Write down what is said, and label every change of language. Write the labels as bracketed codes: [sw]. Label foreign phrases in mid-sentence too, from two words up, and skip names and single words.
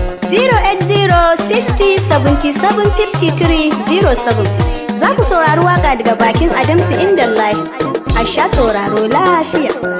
[en] Zero eight zero sixty seventy seven fifty three zero seven. [ha] Za ku saurari waƙa daga bakin Adamsu Indallahi. A sha sauraro lafiya.